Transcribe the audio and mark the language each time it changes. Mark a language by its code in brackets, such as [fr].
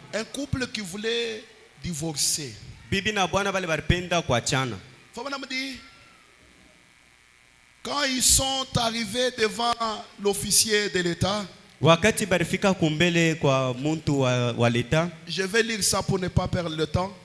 [fr] Un couple qui voulait divorcer. [sw] Bibi na bwana bale baripenda kuachana. [fr] Branham dit, quand ils sont arrivés devant l'officier de l'État, [sw] wakati barifika kumbele kwa muntu wa leta, [fr] je vais lire ça pour ne pas perdre le temps.